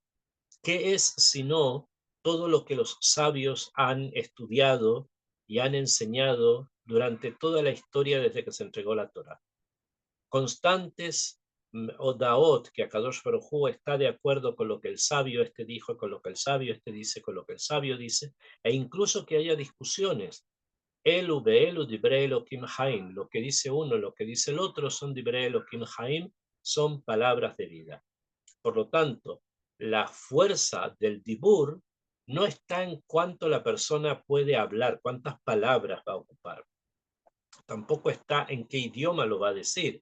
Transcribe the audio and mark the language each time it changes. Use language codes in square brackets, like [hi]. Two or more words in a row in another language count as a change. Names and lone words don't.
[es] ¿Qué es sino todo lo que los sabios han estudiado y han enseñado durante toda la historia desde que se entregó la Torá? Constantes odaot, que [he] הקדוש ברוך הוא [es] está de acuerdo con lo que el sabio este dijo, con lo que el sabio este dice, con lo que el sabio dice, e incluso que haya discusiones. [he] אלו ואלו דברי אלוהים חיים, [es] lo que dice uno, lo que dice el otro son [he] דברי אלוהים חיים, [es] son palabras de vida. Por lo tanto, la fuerza del dibur no está en cuánto la persona puede hablar, cuántas palabras va a ocupar. Tampoco está en qué idioma lo va a decir.